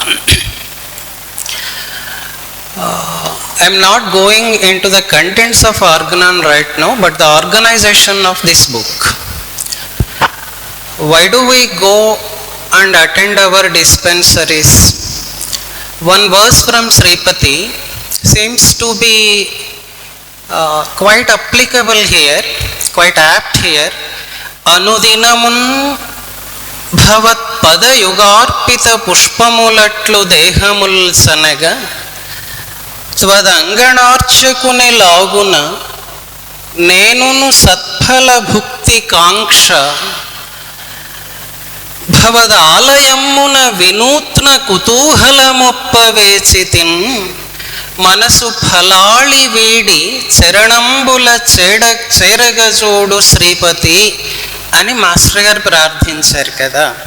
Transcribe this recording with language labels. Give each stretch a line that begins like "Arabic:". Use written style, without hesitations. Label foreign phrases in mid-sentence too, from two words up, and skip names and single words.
English: I am not going into the contents of Organon right now, but the organization of this book. Why do we go and attend our dispensaries? One verse from Sripati seems to be quite applicable here, quite apt here.
Telugu: అనుదినమున్ భవత్ పద యుగార్పిత పుష్పములట్లు దేహముల్ సనగ త్వదంగణార్చకుని లాగున నేనును సత్ఫల భుక్తి కాంక్ష భవదాలయమ్మున వినూత్న కుతూహలమొప్పవేచితిన్ మనసు ఫలాళి వీడి చరణంబుల చేరగజోడు శ్రీపతి అని మాస్టర్ గారు ప్రార్థించారు కదా.